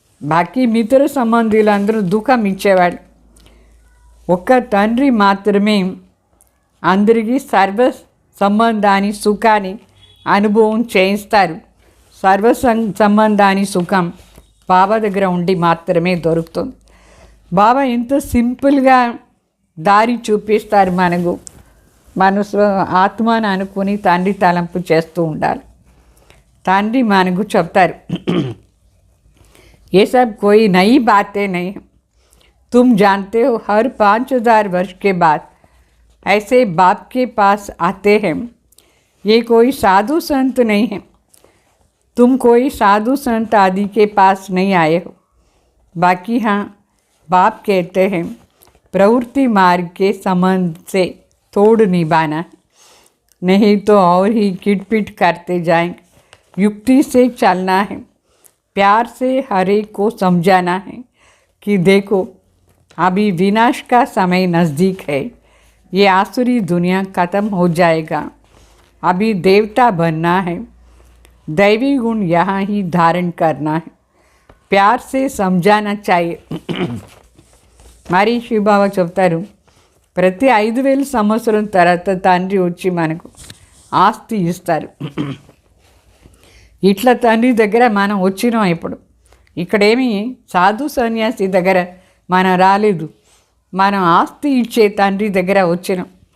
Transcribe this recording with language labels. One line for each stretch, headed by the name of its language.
Telugu: బాకీ మిత్ర సంబంధులందరూ దుఃఖం ఇచ్చేవాడు. ఒక్క తండ్రి మాత్రమే అందరికీ సర్వ సంబంధాన్ని సుఖాన్ని అనుభవం చేయిస్తారు. సర్వ సంబంధాన్ని సుఖం బాబా దగ్గర ఉండి మాత్రమే దొరుకుతుంది. బాబా ఎంతో సింపుల్గా దారి చూపిస్తారు మనకు. మనసు ఆత్మను అనుకుని తండ్రి తలంపు చేస్తూ ఉండాలి. తండ్రి మనకు చెప్తారు,
Hindi: ये सब कोई नई बातें नहीं, तुम जानते हो हर 5000 वर्ष के बाद ऐसे बाप के पास आते हैं. ये कोई साधु संत नहीं है, तुम कोई साधु संत आदि के पास नहीं आए हो. बाकी हाँ, बाप कहते हैं प्रवृत्ति मार्ग के संबंध से तोड़ निभाना, नहीं तो और ही किटपिट करते जाएंगे. युक्ति से चलना है, प्यार से हर एक को समझाना है कि देखो अभी विनाश का समय नज़दीक है. ये आसुरी दुनिया ख़त्म हो जाएगा, अभी देवता बनना है. दैवी गुण यहाँ ही धारण करना है, प्यार से समझाना चाहिए.
Telugu: మరి శివబాబా చెప్తారు, ప్రతి 5000 సంవత్సరం తర్వాత తండ్రి వచ్చి మనకు ఆస్తి ఇస్తారు. ఇట్లా తండ్రి దగ్గర మనం వచ్చినాం. ఇప్పుడు ఇక్కడేమి సాధు సన్యాసి దగ్గర మనం రాలేదు, మనం ఆస్తి ఇచ్చే తండ్రి దగ్గర వచ్చినాం.